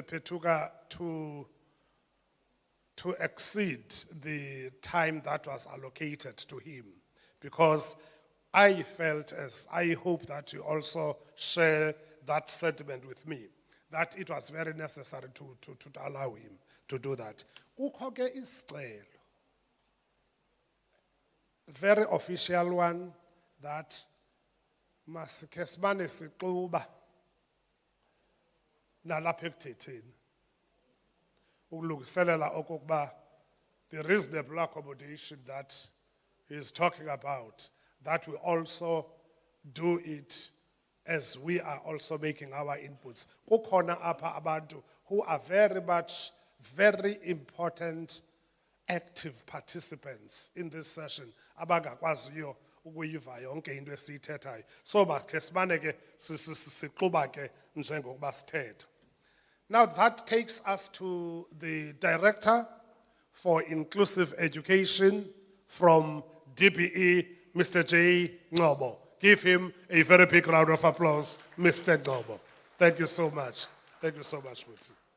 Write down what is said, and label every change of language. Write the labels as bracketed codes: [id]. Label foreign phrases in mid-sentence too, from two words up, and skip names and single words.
[en] Petuka to exceed the time that was allocated to him, because I felt, as I hope that you also share that sentiment with me, that it was very necessary to allow him to do that. [xh] Kukho ke isicelo, [en] very official one, that [xh] masike simane sixuba nalapha ekuthetheni ukulungiselela okokuba [en] the reasonable accommodation that he is talking about, that we also do it as we are also making our inputs. [xh] Kukhona apha abantu [en] who are very much, very important, active participants in this session, [xh] abangakwaziyo ukuyiva yonke into esiyithethayo. So makhe simane ke sixuba ke njengokuba sithetha. [en] Now that takes us to the Director for Inclusive Education from DBE, Mr. J. Ngobo. Give him a very big round of applause, Mr. Ngobo. Thank you so much. Thank you so much, Muti.